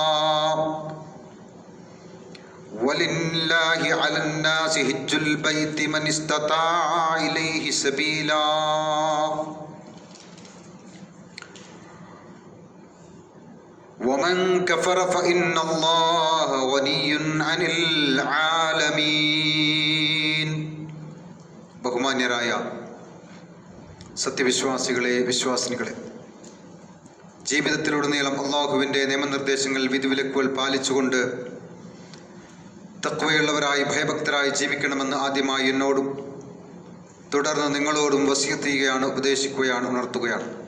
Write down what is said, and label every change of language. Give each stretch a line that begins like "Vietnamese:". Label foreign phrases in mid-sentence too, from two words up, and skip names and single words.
Arabic: ولله على الناس حج البيت من استطاع إليه سبيلا ومن كفر فإن الله غني عن العالمين.
Malayalam: ബഹുമാന്യരായ സത്യവിശ്വാസികളെ, വിശ്വാസിനികളെ, ജീവിതത്തിലുടനീളം അള്ളാഹുവിൻ്റെ നിയമനിർദ്ദേശങ്ങൾ, വിധിവിലക്കുകൾ പാലിച്ചുകൊണ്ട് തഖ്വയുള്ളവരായി ഭയഭക്തരായി ജീവിക്കണമെന്ന് ആദ്യമായി എന്നോടും തുടർന്ന് നിങ്ങളോടും വസിയത്ത് ചെയ്യുകയാണ്, ഉപദേശിക്കുകയാണ്, ഉണർത്തുകയാണ്.